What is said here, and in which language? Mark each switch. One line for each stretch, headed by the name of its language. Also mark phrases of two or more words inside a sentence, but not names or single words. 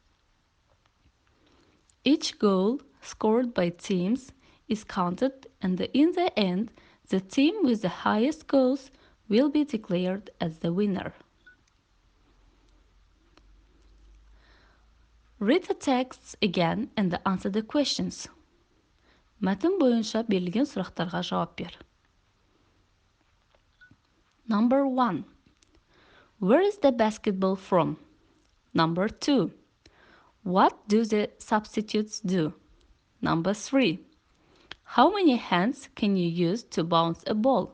English: Each goal scored by teams is counted, and in the end, the team with the highest goals will be declared as the winner. Read the texts again and answer the questions.
Kazakh: Мәтін бойынша берілген сұрақтарға жауап бер.
English: Number 1. Where is the basketball from? Number 2. What do the substitutes do? Number 3. How many hands can you use to bounce a ball?